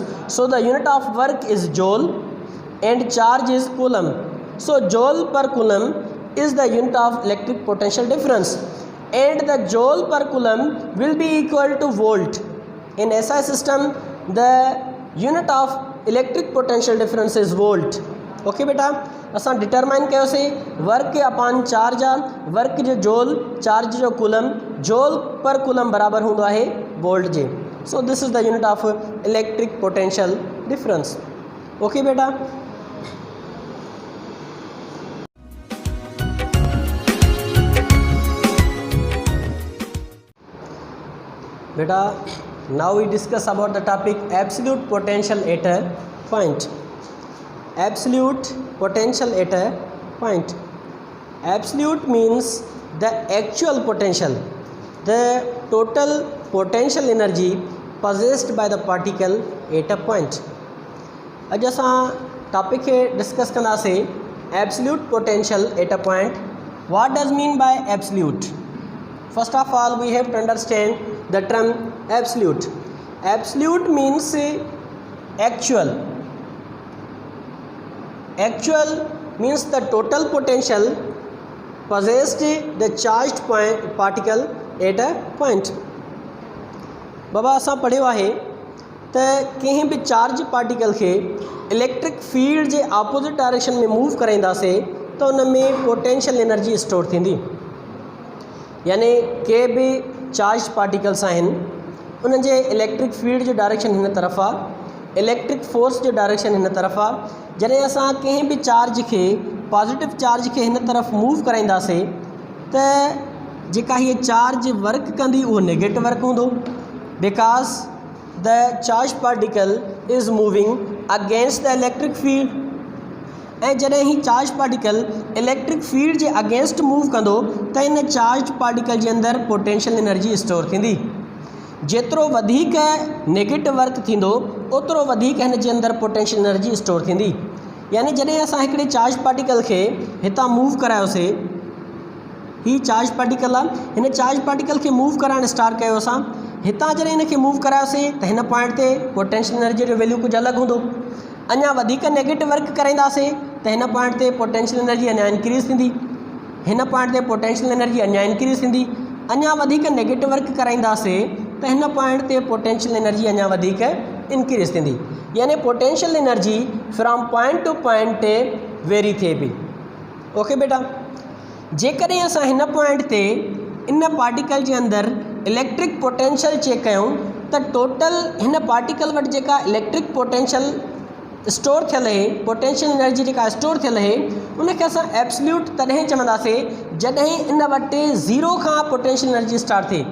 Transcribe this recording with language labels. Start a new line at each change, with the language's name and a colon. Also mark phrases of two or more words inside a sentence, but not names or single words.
English: So the unit of work is joule and charge is coulomb. So joule per coulomb is the unit of electric potential difference, and the joule per coulomb will be equal to volt. In SI system, the unit of electric potential difference is volt. Okay beta.
Sindhi: असां डिटरमाइन कयोसीं
English: work upon charge
Sindhi: आहे. वर्क जो जोल, चार्ज जो कूलम, जोल पर कूलम बराबर हूंदो आहे वोल्ट जे.
English: So this is the unit of electric potential difference. Okay beta. Beta, now we discuss about the topic absolute potential at a point. Absolute potential at a point. Absolute means the actual potential, the total potential energy possessed by the particle at a point.
Sindhi: अॼु असां टॉपिक खे डिस्कस कंदासीं
English: absolute potential at a point. What does mean by absolute? First of all, we have to understand the term absolute. Absolute means actual. Actual means the total potential possessed the charged particle at a point.
Sindhi: बाबा असां पढ़ियो आहे त कंहिं बि
English: charge particle
Sindhi: खे
English: electric field
Sindhi: जे
English: opposite direction
Sindhi: में मूव कराईंदासीं त उन में
English: potential energy store
Sindhi: थींदी. यानी के भी
English: charge particles
Sindhi: आहिनि उन जे
English: electric field
Sindhi: जो डायरेक्शन हिन तरफ़ आहे,
English: electric force
Sindhi: जो डायरेक्शन हिन तरफ़ आहे। जॾहिं असां कंहिं बि चार्ज खे
English: positive charge
Sindhi: खे हिन तरफ़ मूव कराईंदासीं त जेका हीअ चार्ज वर्क कंदी उहो
English: negative work
Sindhi: हूंदो,
English: because the charge particle is moving against the electric field.
Sindhi: ऐं जॾहिं ही
English: charge particle electric field
Sindhi: जे
English: against move
Sindhi: कंदो त इन
English: charge particle
Sindhi: जे अंदरि
English: potential energy store
Sindhi: थींदी। जेतिरो वधीक
English: negative work
Sindhi: थींदो ओतिरो वधीक हिन जे अंदरि
English: potential energy store
Sindhi: थींदी। यानी जॾहिं असां हिकिड़े
English: charge particle
Sindhi: खे हितां मूव करायोसीं, ही
English: charge particle
Sindhi: आहे, हिन
English: charge particle
Sindhi: खे मूव कराइण स्टार्ट कयो असां, हितां जॾहिं हिन खे मूव करायोसीं त हिन पॉइंट ते
English: potential energy
Sindhi: जो वैल्यू कुझु अलॻि हूंदो। अञा वधीक
English: negative work
Sindhi: कराईंदासीं त हिन पॉइंट ते
English: potential energy
Sindhi: अञा इंक्रीज़ थींदी, हिन पॉइंट ते
English: potential energy
Sindhi: अञा इंक्रीज़ थींदी। अञा वधीक
English: negative work
Sindhi: कराईंदासीं त हिन पॉइंट ते
English: potential energy
Sindhi: अञा वधीक इंक्रीज़ थींदी। यानी
English: potential energy from point to point
Sindhi: ते वेरी थिए पई। ओके बेटा, जेकॾहिं असां हिन पॉइंट ते इन पार्टिकल जे अंदरि
English: electric potential
Sindhi: चेक कयूं त टोटल हिन पार्टिकल वटि जेका
English: electric potential
Sindhi: स्टोर थियल आहे,
English: potential energy
Sindhi: जेका स्टोर थियल आहे उनखे असां एब्सोल्यूट तॾहिं चवंदासीं जॾहिं इन वटि ज़ीरो खां
English: potential energy start
Sindhi: थिए।